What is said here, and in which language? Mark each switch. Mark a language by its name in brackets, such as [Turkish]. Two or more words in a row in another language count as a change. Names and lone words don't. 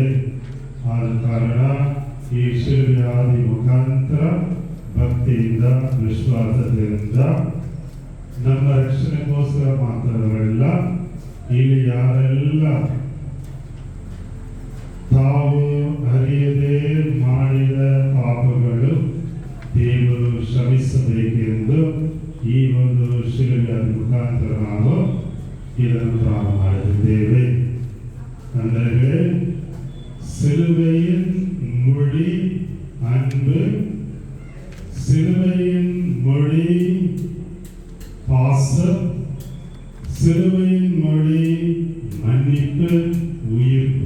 [Kannada] ಆದ ಕಾರಣ ಈ ಶಿಲ್ಪಿಯಾದಿ ಮುಖಾಂತರ ಭಕ್ತಿಯಿಂದ ವಿಶ್ವಾಸದಿಂದ ನಮ್ಮ ರಕ್ಷಣೆಗೋಸ್ಕರ ಮಾತ್ರವಲ್ಲ, ಇಲ್ಲಿ ಯಾರೆಲ್ಲ ತಾವು ಅರಿಯದೆ ಮಾಡಿದ ಪಾಪಗಳು ದೇವರು ಶ್ರಮಿಸಬೇಕೆಂದು ಈ ಒಂದು ಶಿಲುಬೆಯ ಮುಖಾಂತರ ನಾವು ಇದನ್ನು ಪ್ರಾರಂಭ ಮಾಡುತ್ತಿದ್ದೇವೆ. [Tamil] ಅಂದರೆ சிலுவையின் மொழி அன்பு, சிலுவையின் மொழி பாசம், சிலுவையின் மொழி மன்னிப்பு, உயிர்ப்பு.